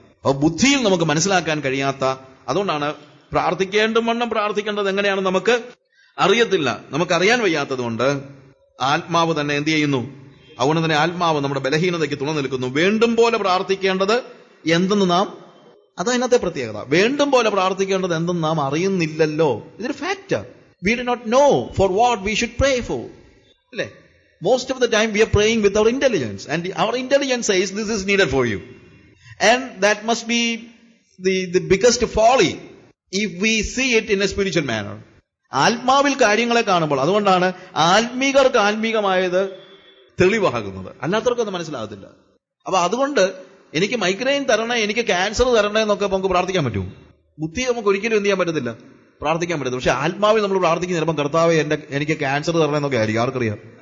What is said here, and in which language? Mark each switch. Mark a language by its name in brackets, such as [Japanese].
[Malayalam] അപ്പൊ ബുദ്ധിയിൽ നമുക്ക് മനസ്സിലാക്കാൻ കഴിയാത്ത, അതുകൊണ്ടാണ് പ്രാർത്ഥിക്കേണ്ടും പ്രാർത്ഥിക്കേണ്ടത് എങ്ങനെയാണെന്ന് നമുക്ക് അറിയത്തില്ല, നമുക്കറിയാൻ വയ്യാത്തത് കൊണ്ട് ആത്മാവ് തന്നെ എന്ത് ചെയ്യുന്നു? അതുകൊണ്ട് തന്നെ ആത്മാവ് നമ്മുടെ ബലഹീനതയ്ക്ക് തുണ നിൽക്കുന്നു. വേണ്ടും പോലെ പ്രാർത്ഥിക്കേണ്ടത് എന്തെന്ന് നാം, അതതിനകത്തെ പ്രത്യേകത. വേണ്ടും പോലെ പ്രാർത്ഥിക്കേണ്ടത് എന്തെന്ന് നാം അറിയുന്നില്ലല്ലോ. ഇതൊരു fact. [English] We do not know for what we should pray for. [Malayalam] അല്ലേ? [English] Most of the time we are praying with our intelligence, and our intelligence says this is needed for you, and that must be the biggest folly if we see it in a spiritual manner. [Malayalam] ആത്മാവിൽ കാര്യങ്ങളെ കാണുമ്പോൾ, അതുകൊണ്ടാണ് ആത്മീകർക്ക് ആത്മീകമായത് തെളിവാകുന്നത്, അല്ലാത്തവർക്ക് അത് മനസ്സിലാകത്തില്ല. അപ്പൊ അതുകൊണ്ട് എനിക്ക് മൈഗ്രെയിൻ തരണേ, എനിക്ക് ക്യാൻസർ തരണേ എന്നൊക്കെ നമുക്ക് പ്രാർത്ഥിക്കാൻ പറ്റും. ബുദ്ധി നമുക്ക് ഒരിക്കലും എന്ത് ചെയ്യാൻ പറ്റത്തില്ല, പ്രാർത്ഥിക്കാൻ പറ്റത്തില്ല. പക്ഷെ ആത്മാവിൽ നമ്മൾ പ്രാർത്ഥിക്കുന്ന ചിലപ്പോൾ കർത്താവേ എനിക്ക് ക്യാൻസർ തരണേ എന്നൊക്കെ ആയിരിക്കും. ആർക്കറിയാം?